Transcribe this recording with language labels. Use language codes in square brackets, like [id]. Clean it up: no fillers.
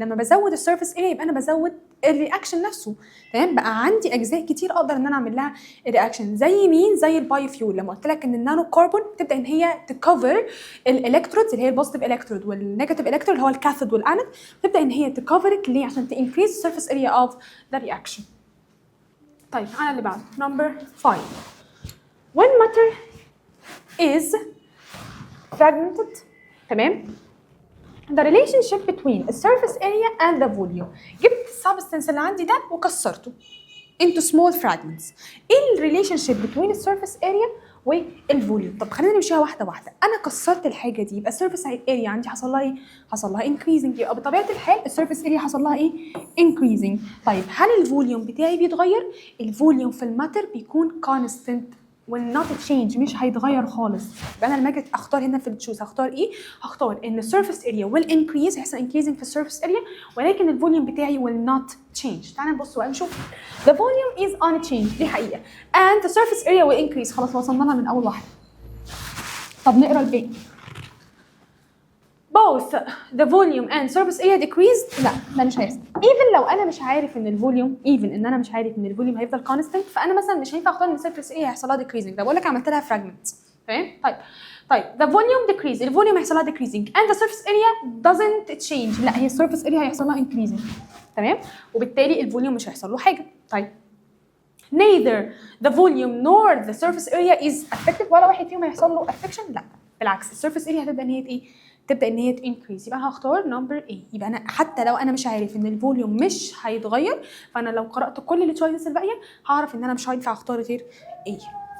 [ar] لما بزود السيرفيس اريا يبقى انا بزود الرياكشن نفسه. تمام؟ بقى عندي اجزاء كتير اقدر ان انا اعمل لها رياكشن. زي مين؟ زي البايو فيول. لما قلت لك ان النانو كربون تبدا ان هي تكفر الالكترودز اللي هي البوزيتيف الكترود والنيجاتيف الكترود اللي هو الكاثود والانود، تبدا ان هي تكفرت ليه؟ عشان تنكريز السيرفيس اريا اوف ذا رياكشن. طيب على اللي بعده نمبر 5. [en] When matter is fragmented، تمام، the relationship between the surface area and the volume، [ar] جبت السبستنس اللي عندي ده وكسرته [en] into small fragments. [ar] ايه الريليشن شيب [en] between the surface area [ar] والفوليوم؟ طب خلينا نمشيها واحده واحده. انا كسرت الحاجه دي يبقى السيرفيس اريا عندي حصل لها ايه؟ حصل لها increasing، يبقى بطبيعه الحال السيرفيس اريا حصل لها ايه؟ increasing. طيب هل الفوليوم بتاعي بيتغير؟ الفوليوم في الماتر بيكون [en] constant will not change، [ar] مش هيتغير خالص. يبقى انا لما اجي اختار هنا في التشوز هختار ايه؟ هختار ان السيرفيس اريا [en] will increase، [ar] هيحصل increasing في السيرفيس اريا، ولكن الفوليوم بتاعي [en] will not change. [ar] تعالى نبص بقى نشوف. [en] the volume is unchanged، [ar] دي حقيقه، [en] and the surface area will increase. [ar] خلاص وصلنا لها من اول واحده. طب نقرا الباقي. [en] both the volume and surface area decreased، [ar] لا ده مش هيحصل. even لو انا مش عارف ان الفوليوم، الفوليوم هيفضل constant، فانا مثلا مش هينفع اختار ان السيرفيس area هيحصل لها decreasing. ده بقول لك عملت لها fragments. تمام؟ طيب [en] the volume decrease، [ar] الفوليوم هيحصل لها decreasing [en] and the surface area doesn't change، [ar] لا هي السيرفيس area هيحصل لها increasing. تمام؟ وبالتالي الفوليوم مش هيحصل له حاجه. طيب [en] neither the volume nor the surface area is affected، [ar] ولا واحد فيهم هيحصل له affection، لا بالعكس السيرفيس area هتبدا ان هي ايه؟ تبدا ان هي تنكريز. يبقى هختار نمبر A. يبقى انا حتى لو انا مش عارف ان الفوليوم مش هيتغير، فانا لو قرات كل التشويسز الباقيه هعرف ان انا مش هينفع اختار غير A.